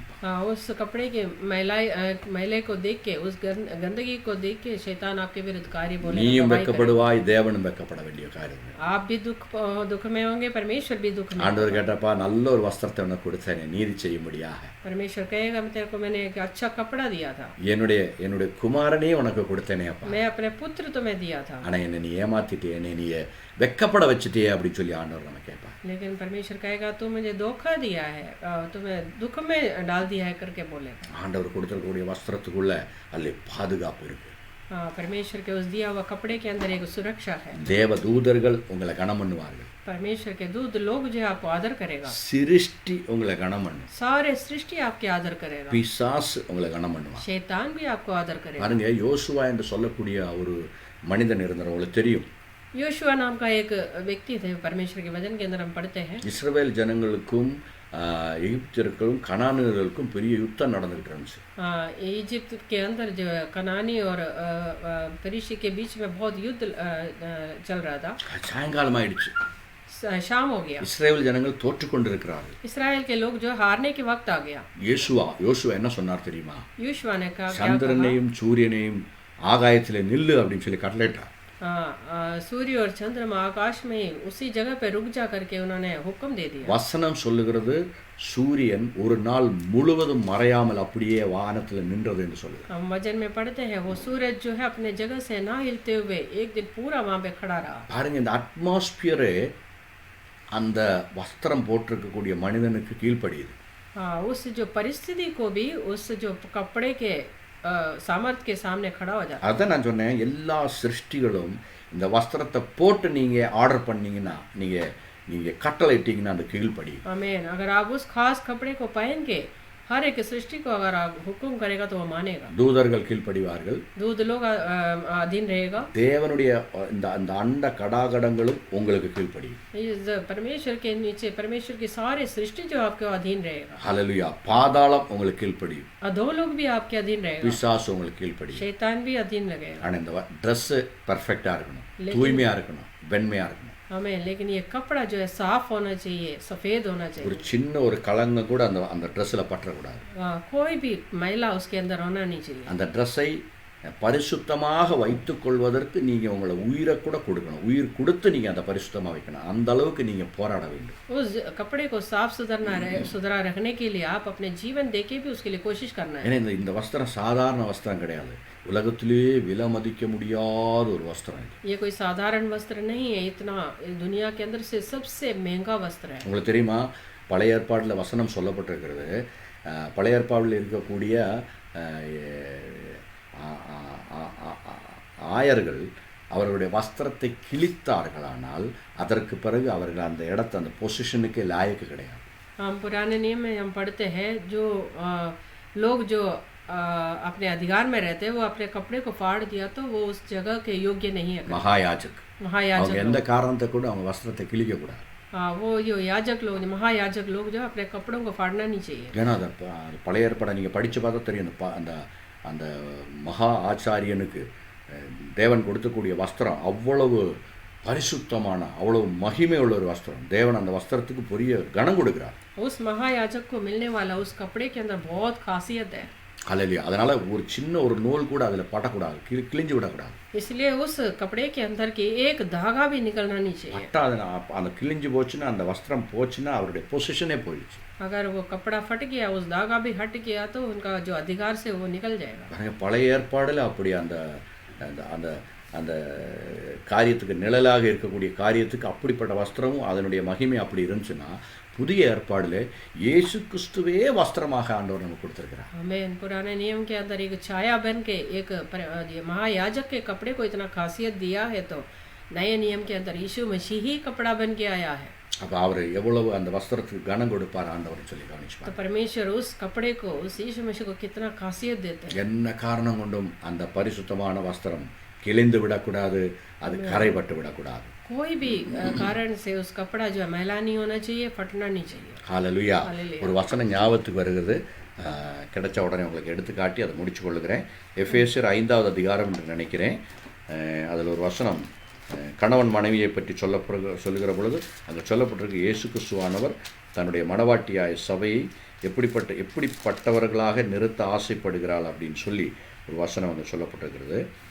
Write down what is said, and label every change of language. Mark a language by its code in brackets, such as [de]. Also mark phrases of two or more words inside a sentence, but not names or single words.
[hi] हाँ, उस कपड़े के मैले को देख के उस गंदगी को देख के शैतान आपके विरुद्ध कार्य बोलेगा, [ta] நீயும் [hi] गवाही [ta] வெட்கப்படுவாய், தேவனும் வெட்கப்பட வேண்டிய காரியம். [hi] करेगा। आप भी दुख में होंगे, परमेश्वर भी दुख में [ta] ஆண்டவர் [hi] होगा। [ta] கேட்டப்பா நல்ல ஒரு வஸ்திரத்தை உனக்கு கொடுத்தேனே நீதி செய்யும்படியாக, [hi] परमेश्वर कहेगा मैं तेरे को मैंने एक अच्छा कपड़ा दिया था, [ta] என்னுடைய குமாரனே உனக்கு கொடுத்தேனே அப்பா, [hi] मैं अपने पुत्र तुम्हें दिया था, [ta] ஆனா என்னை நீ ஏமாத்திட்டே, என்னை நீ வெட்கப்பட வச்சுட்டே அப்படின்னு சொல்லி ஆண்டவர் நம்ம கேட்பான். [hi] लेकिन परमेश्वर कहेगा तू मुझे धोखा दिया है, तुम्हें दुख में डाल दिया है करके बोलेगा। [ta] ஆண்டவர் கொடுத்திருக்கக்கூடிய வஸ்திரத்துக்குள்ள அல்ல பாதுகாப்பு இருக்கு. [hi] हाँ, परमेश्वर के उस दिया हुआ कपड़े के अंदर एक सुरक्षा है। [ta] தேவ தூதர்கள் உங்களை கனம் பண்ணுவார்கள், [hi] परमेश्वर के दूत लोग जो है आपको आदर करेगा, [ta] சிருஷ்டி உங்களை கனம் பண்ணும், [hi] सारे सृष्टि आपके आदर करेगा, [ta] பிசாசு உங்களை கனம் பண்ணுவான். [hi] शैतान भी आपको आदर करेगा। [ta] பாருங்க, யோசுவா என்று சொல்லக்கூடிய ஒரு மனிதன் இருந்தார், உங்களுக்கு தெரியும். [hi] योशुआ नाम का एक व्यक्ति थे, परमेश्वर के वचन के अंदर हम पढ़ते हैं। [ta] இஸ்ரவேல் ஜனங்களுக்கும் எகிப்தியர்களுக்கும் கனானியர்களுக்கும் பெரிய யுத்தம் நடந்துட்டு இருந்துச்சு. [hi] इजिप्ट के अंदर जो कनानी और पेरिशी के बीच में बहुत युद्ध चल रहा था। [ta] சாயங்காலம் ஆயிடுச்சு, [hi] शाम हो गया, [ta] இஸ்ரவேல் ஜனங்கள் தோற்று கொண்டிருக்கிறார்கள். [hi] इसराइल के लोग जो हारने के वक्त आ गया। [ta] யோசுவா என்ன சொன்னார் தெரியுமா? [hi] योशुआ ने कहा [ta] சந்திரனையும் சூரியனையும் ஆகாயத்திலே நில்லு அப்படின்னு சொல்லி கட்டளையிட்டார். [hi] सूर्य और चंद्रमा आकाश में उसी जगह पे रुक जा करके उन्होंने हुक्म दे दिया। [ta] வசனம் சொல்லுகிறது சூரியன் ஒரு நாள் முழுவதும் மறையாமல் அப்படியே வானத்தில் நின்றது என்று சொல்லுது. [hi] हम वचन में पढ़ते हैं वो सूरज जो है अपने जगह से ना हिलते हुए एक दिन पूरा वहां पे खड़ा रहा। [ta] பாருங்க, இந்த அட்மாஸ்பியரே அந்த வஸ்திரம் போட்டிருக்கக்கூடிய மனிதனுக்கு கீழ்ப்படியுது. [hi] हाँ, उस जो परिस्थिति को भी उस जो कपड़े के सामर्थ के सामने खड़ा हो जाता। [ta] அதான் நான் சொன்னேன், எல்லா சிருஷ்டிகளும் இந்த வஸ்திரத்தை போட்டு நீங்க ஆர்டர் பண்ணீங்கன்னா, நீங்க கட்டளை இட்டீங்கன்னா அந்த கீழ்ப்படியும். [hi] आमीन। अगर आप उस खास कपड़े को पहन के हर एक सृष्टि को अगर आप हुक्म करेगा तो वो मानेगा। [ta] தூதர்கள் கீழ்ப்படிவார்கள், [hi] दूध लोग अधीन रहेगा, [ta] தேவனுடைய அந்த அண்ட கடாகடங்களும் உங்களுக்கு கீழ்ப்படியும். [hi] इस परमेश्वर के नीचे परमेश्वर की सारी सृष्टि जो आपके अधीन रहेगा। [ta] ஹல்லேலூயா. பாதாளம் உங்களுக்கு கீழ்ப்படியும், [hi] अधो लोग भी आपके अधीन रहेगा, [ta] பிசாசு உங்களுக்கு கீழ்ப்படியும். [hi] शैतान भी अधीन लगेगा। [ta] ஆனா இந்த [en] dress perfect [ta] இருக்கணும், தூய்மையா இருக்கணும், வெண்மையா இருக்கணும். [hi] हमें लेकिन ये कपड़ा जो है साफ होना चाहिए, सफेद होना [ta] ஒரு [hi] चाहिए। [ta] சின்ன ஒரு கலங்கம் கூட அந்த ட்ரெஸ்ல பற்றக்கூடாது. [hi] कोई भी मैला उसके अंदर होना नहीं चाहिए। [ta] அந்த ட்ரெஸ்ஸை பரிசுத்தமாக வைத்துக் கொள்வதற்கு நீங்க உங்களை உயிரை கூட கொடுக்கணும், உயிர் கொடுத்து நீங்க அந்த பரிசுத்தமா வைக்கணும். அந்த அளவுக்கு நீங்க போராட வேண்டும். [hi] उस कपड़े को साफ सुथरा रखने के लिए आप अपने जीवन देके भी उसके लिए कोशिश करना है। [ta] ஏன்னா இந்த வஸ்திரம் சாதாரண வஸ்திரம் கிடையாது, உலகத்திலேயே விலை மதிக்க முடியாத ஒரு வஸ்திரம் இது. [hi] ये कोई साधारण वस्त्र नहीं है, इतना दुनिया के अंदर से सबसे महंगा वस्त्र है। [ta] உங்களுக்கு தெரியுமா, பழைய ஏற்பாட்டில் வசனம் சொல்லப்பட்டிருக்கிறது, பழைய ஏற்பாட்டில் இருக்கக்கூடிய ஆயர்கள் அவர்களுடைய வஸ்திரத்தை கிழித்தார்களானால் அதற்கு பிறகு அவர்கள் அந்த இடத்த அந்த பொசிஷனுக்கு லாயக்கு கிடையாது. [hi] हम पुराने नियम में हम पढ़ते हैं जो लोग जो अपने अधिकार में रहते हैं वो अपने कपड़े को फाड़ दिया तो वो उस जगह के योग्य नहीं है। [ta] மகாயாஜக் [hi] महायाजक [ta] அவங்க எந்த காரணத்தை கூட அவங்க வஸ்திரத்தை கிழிக்க கூடாது. [hi] हाँ, वो जो याजक लोग महायाजक लोग जो अपने कपड़ों को फाड़ना नहीं चाहिए। [ta] ஏன்னா அந்த பழைய ஏற்பாடை நீங்கள் படித்து பார்த்தா தெரியும், அந்த அந்த மகா ஆச்சாரியனுக்கு தேவன் கொடுக்கக்கூடிய வஸ்திரம் அவ்வளவு பரிசுத்தமான அவ்வளவு மகிமை உள்ள ஒரு வஸ்திரம். தேவன் அந்த வஸ்திரத்துக்கு பெரிய கனம் கொடுக்கிறார். [hi] उस महायाजक को मिलने वाला उस कपड़े के अंदर बहुत खासियत है. [ta] ஹல்லேலூயா. அதனால் ஒரு சின்ன ஒரு நூல் கூட அதில் படக்கூடாது, கிழிஞ்சு விடக்கூடாது. [hi] इसलिए उस कपड़े के अंदर की एक धागा भी निकलना नहीं चाहिए. [ta] பட்டா அது அந்த கிழிஞ்சு போச்சுன்னா, அந்த வஸ்திரம் போச்சுன்னா அவருடைய பொசிஷனே போயிடுச்சு. [hi] अगर वो कपड़ा फट गया, उस धागा भी हट गया, तो उनका जो अधिकार से वो निकल जाएगा. [ta] பாருங்க, பழைய ஏற்பாடில் அப்படி அந்த அந்த அந்த அந்த காரியத்துக்கு நிழலாக இருக்கக்கூடிய காரியத்துக்கு அப்படிப்பட்ட வஸ்திரமும் அதனுடைய மகிமை அப்படி இருந்துச்சுன்னா, புதிய ஏற்பாடில் இயேசு கிறிஸ்துவே வஸ்திரமாக ஆண்டவர் நமக்கு கொடுத்துருக்கிறார். [hi] हमें पुराने नियम के अंदर एक छाया बन के एक महायाजक के कपड़े को इतना खासियत दिया है, तो नए नियम के अंदर यीशु मसीह ही कपड़ा बन के आया है. [ta] அப்போ அவர் எவ்வளவு அந்த வஸ்திரத்துக்கு கனம் கொடுப்பார் ஆண்டவர் சொல்லி [hi] तो [ta] கவனிச்சுப்பார். [hi] परमेश्वर उस कपड़े को, उस यीशु मसीह को कितना खासियत देते हैं. [ta] என்ன காரணம் கொண்டும் அந்த பரிசுத்தமான வஸ்திரம் கிழிந்து விடக்கூடாது, அது கரைபட்டு விடக்கூடாது. [hi] कोई भी कारण से उस कपड़ा जो है मैला नहीं होना चाहिए, फटना नहीं चाहिए. [ta] ஹல்லேலூயா. ஹல்லேலூயா. ஒரு வசனம் ஞாபகத்துக்கு வருகிறது, கிடைச்ச உடனே உங்களுக்கு எடுத்து காட்டி அதை முடிச்சு கொள்ளுகிறேன். எபேசியர் 5வது அதிகாரம் என்று நினைக்கிறேன். அதில் ஒரு வசனம் கணவன் மனைவியை பற்றி சொல்லுகிற பொழுது அங்கே சொல்லப்பட்டிருக்கு, இயேசு கிறிஸ்துவானவர் தன்னுடைய மணவாட்டியாய சபையை எப்படிப்பட்டவர்களாக நிறுத்த ஆசைப்படுகிறாள் அப்படின்னு சொல்லி ஒரு வசனம் அங்கே சொல்லப்பட்டிருக்கிறது.